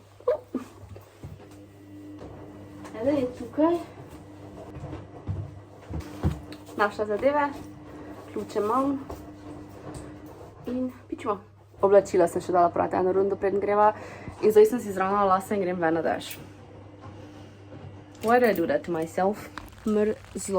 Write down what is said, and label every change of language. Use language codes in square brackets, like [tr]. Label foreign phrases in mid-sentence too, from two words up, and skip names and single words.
[sl] Eden je tukaj. Našla zadeve, ključe imam in pičimo. Oblačila sem še dala prati eno rundo preden greva in zdaj sem si zravnala lase in grem ven na dež. [en] Why do I do that to myself? [sl] Mrzlo.